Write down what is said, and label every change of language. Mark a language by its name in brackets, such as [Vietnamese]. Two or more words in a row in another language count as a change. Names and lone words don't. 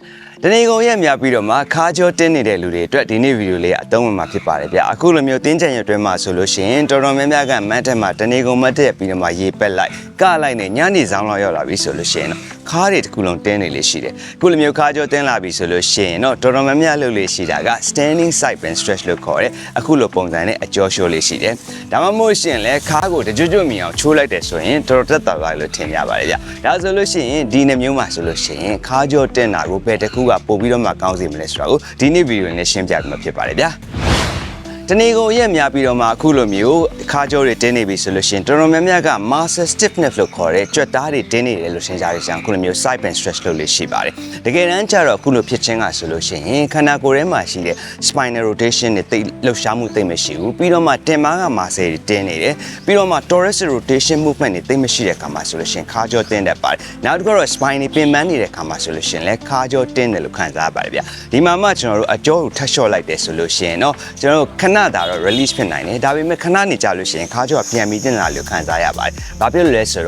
[Burmese] တနေ့ကုန်ရက်များပြီးတော့မှခါကြောတင်းနေတဲ့လူတွေအတွက်ဒီနေ့ဗီဒီယိုလေးအသုံးဝင်မှာဖြစ်ပါတယ်ဗျအခုလိုမျိုးတင်းကြံရွက်တွဲမှာဆိုလို့ရှိရင်တော်တော်များများကမတ်တက်မှာတနေ့ကုန်မတ်တက်ပြီးတော့မှရေပက်လိုက်ကလိုက်နဲ့ညနေဆောင်လောက်ရောက်လာပြီဆိုလို့ရှိရင်တော့ခါးတွေတစ်ခုလုံးတင်းနေလေးရှိတယ် အခုလိုမျိုးခါကြောတင်းလာပြီဆိုလို့ရှိရင်တော့တော်တော်များများလုပ်လေးရှိတာက [English] standing side bend stretch [Burmese] လို့ခေါ်တယ်အခုလိုပုံစံနဲ့အကျော်ရှိုးလေးရှိတယ်ဒါမှမဟုတ်ရှင်လဲခါးကိုတကြွကြွမြင်အောင်ချိုးလိုက်တယ်ဆိုရင်တော် တော်တက်တာလိုက်လို့ထင်ရပါတယ်ဗျဒါဆိုလို့ရှိရင်ဒီနှမျိုးမှာဆိုလို့ရှိရင်ခါးကြောတင်းတာကိုဘယ်တစ်ခုကပို့ပြီးတော့မှကောင်းစီမလဲဆိုတာကိုဒီနေ့ဗီဒီယိုနဲ့ရှင်း ပြပေးမှာဖြစ်ပါတယ်ဗျာတနေ့ကုန်ရက်များပြီးတော့မှအခုလိုမျိုးခါကြောတွေတင်းနေပြီဆိုလို့ရှိရင်တော်တော်များများက [English] muscle stiffness [Burmese] လို့ခေါ်တဲ့ကြွက်သားတွေတင်းနေတယ်လို့ရှင်းကြရတဲ့အခုလိုမျိုး [English] side bend stretch [Burmese] လုပ်လေးရှိပါတယ်တကယ်တမ်းကျတော့အခုလိုဖြစ်ခြင်းကဆိုလို့ရှိရင်ခန္ဓာကိုယ်ထဲမှာရှိတဲ့ [English] spinal rotation [Burmese] တွေတိတ်လှုပ်ရှားမှုတိတ်မရှိဘူးပြီးတော့မှတင်မားက muscle တွေတင်းနေတယ်ပြီးတော့မှ [English] thoracic rotation movement [Burmese] တွေတိတ်မရှိတဲ့အခါမှာဆိုလို့ရှိရင်ခါကြောတင်းတတ်ပါတယ်နောက်တစ်ခုတော့ spine တွေပင်ပန်းနေတဲ့အခါမှာဆိုလို့ရှိရင်လည်း ခါကြောတင်းတယ်လို့ခံစားရပါတယ်ဗျဒီမှာမှကျွန်တော်တို့အကြောကိုထပ်လျှော့လိုက်တယ်ဆိုလို့ရှိရင်တော့ကျွန်တော်တို့ခဏတာတော့ release ဖြစ်နိုင်တယ်ဒါပေမဲ့ခဏနေကြလို့ရှိရင်ခါကြောကပြန်ပြီးတင်လာလို့ခံစားရပါတယ်ဘာဖြစ်လို့လဲဆို